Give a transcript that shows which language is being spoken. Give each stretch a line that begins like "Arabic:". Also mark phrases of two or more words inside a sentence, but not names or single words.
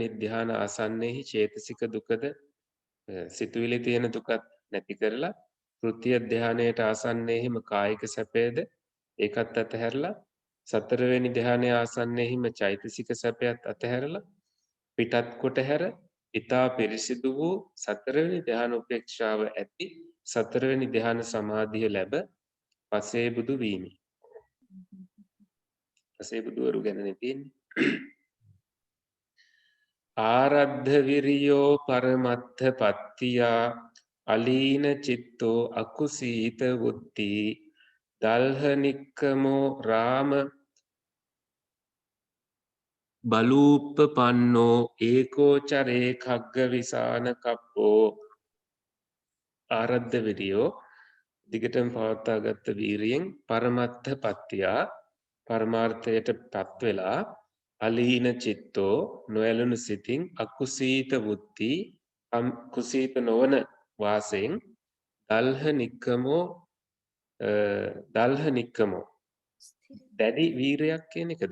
Sinhala: ධ්‍යාන ආසන්නයේහි චේතසික දුකද සිතුවිලි තියෙන දුකත් නැති කරලා තෘතීය ධ්‍යානයට ආසන්නයේහිම කායික සැපයද ඒකත් අතහැරලා සතරවෙනි ධ්‍යානයේ ආසන්නයේහිම චෛතසික සැපයත් අතහැරලා පිටත් කොට හැර ඊතා පිරිසිදු වූ සතරවෙනි ධ්‍යාන උපේක්ෂාව ඇති සතරවෙනි ධ්‍යාන සමාධිය ලැබ පසේ බුදු වීමි. පසේ බුදුවරු ගැනනේ තියෙන්නේ.
Pali: ආරද්ධ විරියෝ පරමත්ථ පත්තියා අලීන චිත්තෝ අකුසීත වුත්ති දල්හනික්කමෝ රාම බලූප්පන්නෝ ඒකෝචරේ khagga විසාන කප්පෝ. ආරද්ධ විරියෝ
Sinhala: දිගටම පවත්වාගත් වීරියෙන්
Pali: පරමත්ථ පත්තියා
Sinhala: පරමාර්ථයට පත් වෙලා
Pali: අලීන චිත්තෝ
Sinhala: නොයලුණු සිතින්
Pali: අකුසීත වුත්ති
Sinhala: කුසීත නොවන වාසයෙන්
Pali: දල්හ නික්කමෝ
Sinhala: දැඩි වීරයක් කියන එකද?